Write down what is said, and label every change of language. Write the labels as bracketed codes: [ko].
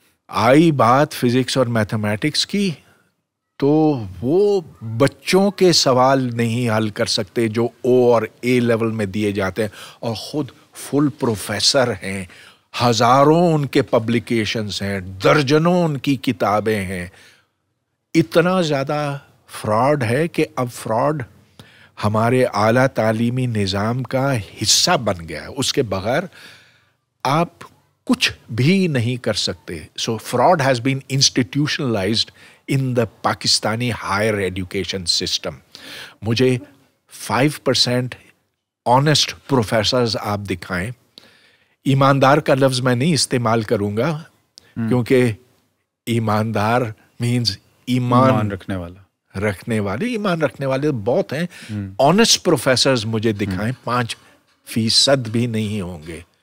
[ur] آئی بات فزکس اور میتھمیٹکس کی تو وہ بچوں کے سوال نہیں حل کر سکتے جو او اور اے لیول میں دیے جاتے ہیں, اور خود فل پروفیسر ہیں, ہزاروں ان کے پبلیکیشنز ہیں, درجنوں ان کی کتابیں ہیں. اتنا زیادہ فراڈ ہے کہ اب فراڈ ہمارے اعلیٰ تعلیمی نظام کا حصہ بن گیا ہے. اس کے بغیر آپ کچھ بھی نہیں کر سکتے. [en] So fraud has been institutionalised in the Pakistani higher education system. [ur] مجھے 5% [en] honest professors [ur] آپ دکھائیں. ایماندار کا لفظ میں نہیں استعمال کروں گا کیونکہ ایماندار [en] means [ur] ایمان رکھنے والے, ایمان رکھنے والے بہت ہیں. [en] honest professors [ur] مجھے دکھائیں, 5% بھی نہیں ہوں گے.